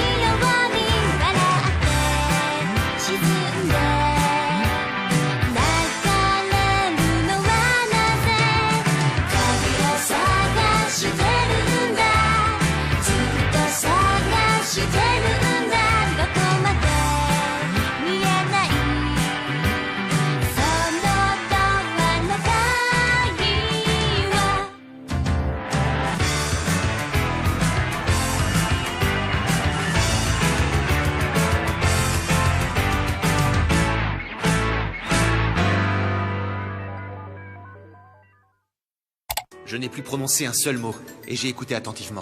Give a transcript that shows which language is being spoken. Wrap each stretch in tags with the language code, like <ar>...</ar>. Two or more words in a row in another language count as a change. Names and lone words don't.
<ja>うに笑って沈んで流れるのはなぜ鍵を探してるんだずっと探してるんだどこまで見えないそのドアの鍵は</ja> <fr>Je n'ai plus prononcé un seul mot, et j'ai écouté attentivement.</fr>